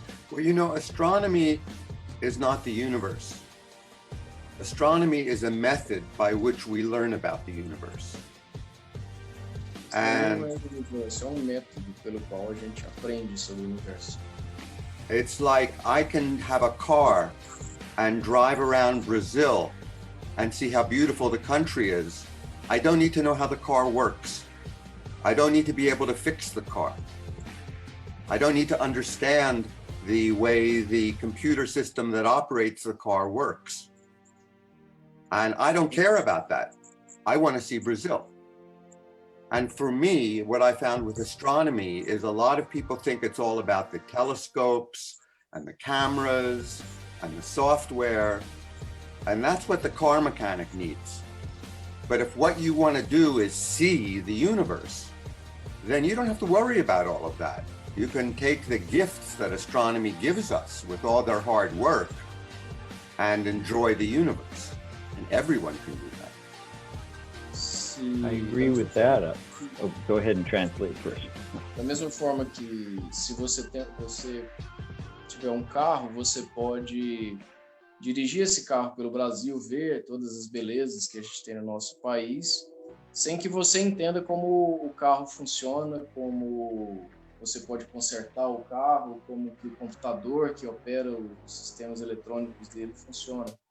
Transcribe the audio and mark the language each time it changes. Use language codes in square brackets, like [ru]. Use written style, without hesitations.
[en] Well, you know, astronomy is not the universe. Astronomy is a method by which we learn about the universe. And [pt] método pelo qual a gente aprende sobre o universo. [en] It's like I can have a car and drive around Brazil and see how beautiful the country is, I don't need to know how the car works. I don't need to be able to fix the car. I don't need to understand the way the computer system that operates the car works. And I don't care about that. I want to see Brazil. And for me, what I found with astronomy is a lot of people think it's all about the telescopes and the cameras and the software. And that's what the car mechanic needs. But if what you want to do is see the universe, then you don't have to worry about all of that. You can take the gifts that astronomy gives us with all their hard work and enjoy the universe. And everyone can do that. I agree with that. Go ahead and translate first. [pt] Da mesma forma que se você tiver um carro, você pode dirigir esse carro pelo Brasil, ver todas as belezas que a gente tem no nosso país, sem que você entenda como o carro funciona, como você pode consertar o carro, como que o computador que opera os sistemas eletrônicos dele funciona.